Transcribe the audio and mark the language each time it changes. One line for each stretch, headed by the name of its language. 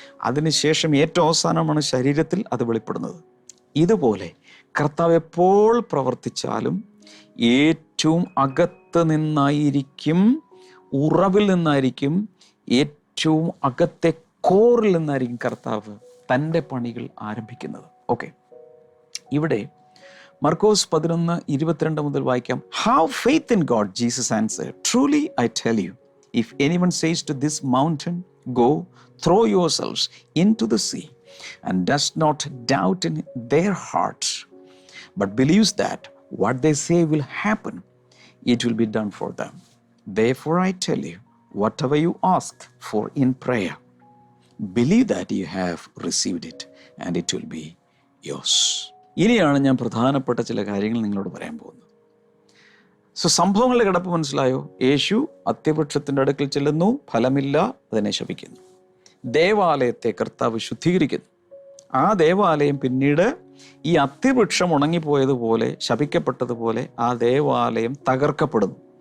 Malayalam: അതിനുശേഷം ഏറ്റവും അവസാനമാണ് ശരീരത്തിൽ അത് വെളിപ്പെടുന്നത്. ഇതുപോലെ കർത്താവ് എപ്പോൾ പ്രവർത്തിച്ചാലും ഏറ്റവും അകത്ത് നിന്നായിരിക്കും, ഉറവിൽ നിന്നായിരിക്കും, ഏറ്റവും അകത്തെ കോറിൽ നിന്നായിരിക്കും കർത്താവ് തൻ്റെ പണികൾ ആരംഭിക്കുന്നത്. ഓക്കെ, ഇവിടെ മർക്കോസ് 11:22 മുതൽ വായിക്കാം.
English: Have faith in God, Jesus answered. Truly I tell you, if anyone says to this mountain, go, throw yourselves into the sea, and does not doubt in their hearts, but believes that what they say will happen, it will be done for them. Therefore I tell you, whatever you ask for in prayer, believe that you have received it, and it will be yours.
Malayalam: ഇനിയാണ് ഞാൻ പ്രധാനപ്പെട്ട ചില കാര്യങ്ങൾ നിങ്ങളോട് പറയാൻ പോകുന്നത്. സംഭവങ്ങളുടെ കിടപ്പ് മനസ്സിലായോ? യേശു അത്തിവൃക്ഷത്തിൻ്റെ അടുക്കൽ ചെല്ലുന്നു, ഫലമില്ല, അതിനെ ശപിക്കുന്നു. ദേവാലയത്തെ കർത്താവ് ശുദ്ധീകരിക്കുന്നു. ആ ദേവാലയം പിന്നീട് ഈ അത്തിവൃക്ഷം ഉണങ്ങിപ്പോയതുപോലെ, ശപിക്കപ്പെട്ടതുപോലെ ആ ദേവാലയം തകർക്കപ്പെടുന്നു.